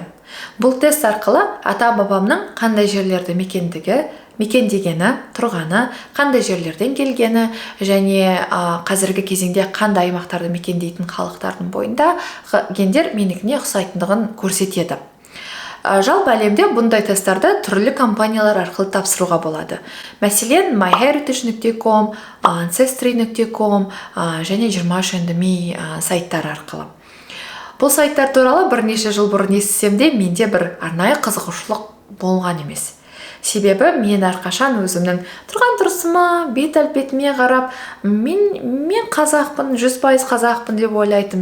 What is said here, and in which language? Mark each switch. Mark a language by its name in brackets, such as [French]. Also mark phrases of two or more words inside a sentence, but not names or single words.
[Kazakh] Бұл тест арқылы ата-бабамның қандай жерлерді мекендегені, тұрғаны, қандай жерлерден келгені және қазіргі кезеңде қандай аймақтарды мекендейтін халықтардың бойындағы гендер менікіне ұқсайтындығын көрсетеді. Жалпы әлемде бұндай тесттарды түрлі компаниялар арқылы тапсыруға болады. Мәселен, myheritage.com, ancestry.com және 23andMe сайттар арқылы. Бұл сайттар туралы бірнеше жыл бұрын естісем де, менде бір арнайы қызығушылық болған емес. Себебі мен әрқашан өзімнің тұрған тұрысыма, бет әлпетіме қарап, мен қазақпын, 100% қазақпын деп ойлайтым.